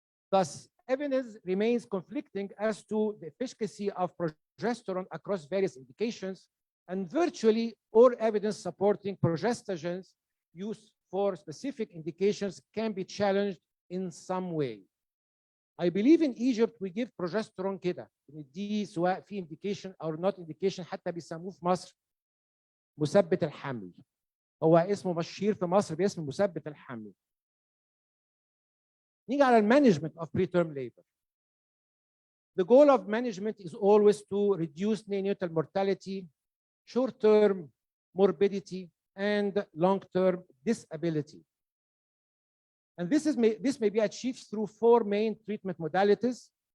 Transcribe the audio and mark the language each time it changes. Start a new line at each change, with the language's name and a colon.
English: Thus, evidence remains conflicting as to the efficacy of progesterone across various indications, and virtually all evidence supporting progestogen's use for specific indications can be challenged in some way. I believe in Egypt we give progesterone
Arabic: كده دي سواء في
English: indication or not indication،
Arabic: حتى بيسموه في مصر مثبت الحمل. هو اسمه مشهور في مصر باسم مثبت الحمل. نيجي على المانجمنت
English: of preterm labor. The goal of management is always to reduce neonatal mortality, short-term morbidity, and long-term disability. And this may be achieved through 4 main treatment modalities.